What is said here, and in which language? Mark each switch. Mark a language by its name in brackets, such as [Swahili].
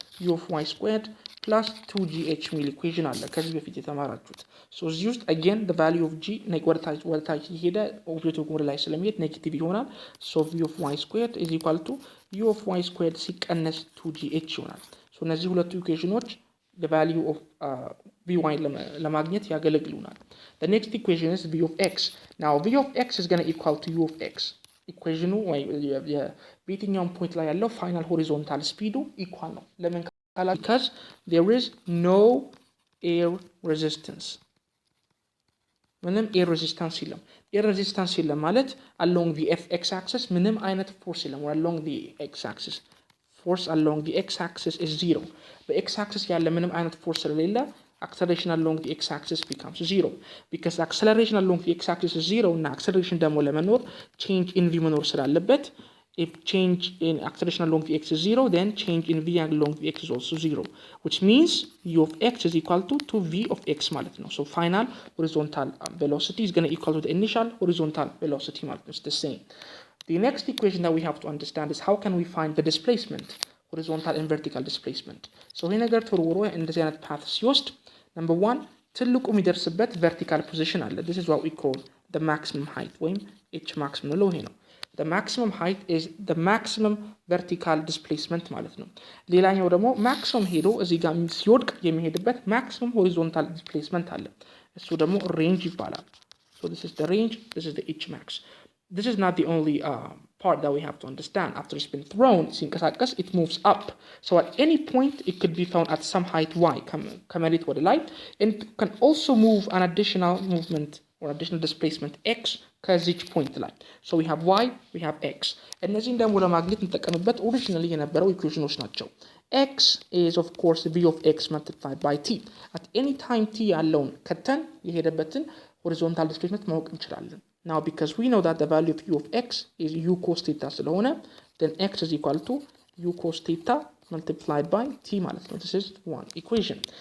[English] u of y squared plus 2gh ሚል equation አለ ከዚህ በፊት የተማራችሁት። So እዚህ ውስጥ again the value of g [Amharic] ወደ ታች ይሄደ ኦብጀክቱ ወደ ላይ ስለሚሄድ ኔጌቲቭ ይሆናል። [English] So v of y squared is equal to u of y squared ሲቀነስ 2gh ይሆናል። So እነዚህ ሁለቱ equationዎች the value of vy ለማግኘት ያገለግሉናል። The next equation is v of x. Now v of x is going to equal to u of x. [Amharic] Equation በየትኛውም ፖይንት ላይ ያለው ፋይናል ሆሪዞንታል ስፒዱ ኢኳል ነው። ለምን ካላ [English] because there is no air resistance. [Amharic] ምንም ኤር ሬዚስታንስ የለም። [English] ኤር ሬዚስታንስ የለም ማለት along the x axis ምንም አይነት ፎርስ የለም። along the x axis force along the x-axis is 0. በx axis ያለ ምንም አይነት ፎርስ ስለሌለ acceleration along the x-axis becomes 0. Because acceleration along the x-axis is 0 እና acceleration ደግሞ ለመኖር change in v መኖር ስላለበት if change in acceleration along the x is 0, then change in v along the x is also 0, which means u of x is equal to v of x [Amharic] ማለት ነው. [English] So final horizontal velocity is going to equal to the initial horizontal velocity [Amharic] ማለት ነው. [English] It's the same. The next equation that we have to understand is how can we find the displacement, horizontal and vertical displacement. [Amharic] So ይሄ ነገር ተወርውሮ እንደዚህ አይነት path ሲወስድ number 1 ትልቁ የሚደርስበት vertical position አለ. [English] This is what we call the maximum height ወይም h max ነው ይሄ ነው. The maximum height is the maximum vertical displacement ማለት ነው። [Amharic] ሌላኛው ደግሞ maximum ሄዶ እዚህ ጋር ሲወድቅ የሚሄድበት [English] maximum horizontal displacement አለ። [Amharic] እሱ ደግሞ range ይባላል. [English] So this is the range, this is the h max. This is not the only part that we have to understand. After it's been thrown, it moves up. So at any point, it could be found at some height y, [Amharic] ከመሬት ወደ ላይ, [English] and can also move an additional movement or additional displacement x ከዚች point ላይ. So we have y, we have x. [Amharic] እነዚህን ደግሞ ለማግኘት እንጠቀምበት ኦሪጂናሊ የነበረው ኢኩዌሽኖች ናቸው. [English] x is of course v of x multiplied by t. At any time t [Amharic] ያለውን ከተን የሄደበትን horizontal displacement ማወቅ እንችላለን. [English] Now, because we know that the value of u of x is u cos theta [Amharic] ስለሆነ, [English] then x is equal to u cos theta multiplied by t [Amharic] ማለት ነው. [English] This is one equation.